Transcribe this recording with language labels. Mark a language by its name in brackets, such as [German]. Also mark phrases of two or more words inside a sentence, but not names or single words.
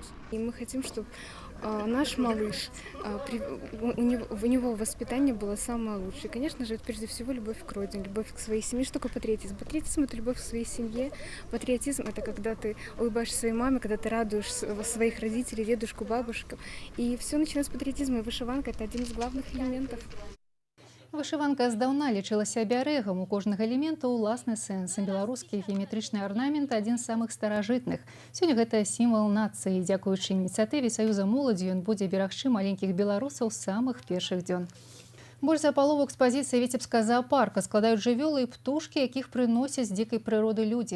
[Russian] И мы хотим, чтобы наш малыш, у него воспитание было самое лучшее. Конечно же, это прежде всего любовь к родине, любовь к своей семье. Что такое патриотизм? Патриотизм – это любовь к своей семье. Патриотизм – это когда ты улыбаешься своей маме, когда ты радуешь своих родителей, дедушку, бабушку. И все начинается с патриотизма, и вышиванка – это один из главных элементов. [Belarusian] Вышыванка здаўна лічылася абярэгам. У кожнага элемента ўласны сэнс. Беларускі геаметрычны арнамент адзін з самых старажытных. Сёння гэта сімвал нацыі. Дзякуючы ініцыятыве Саюза моладзі ён будзе берагчы маленькіх беларусаў з самых першых дзён. Больш за палову экспазіцыі Віцебскага заапарка складаюць жывёлы і птушкі, якіх прыносяць з дзікай прыроды людзі.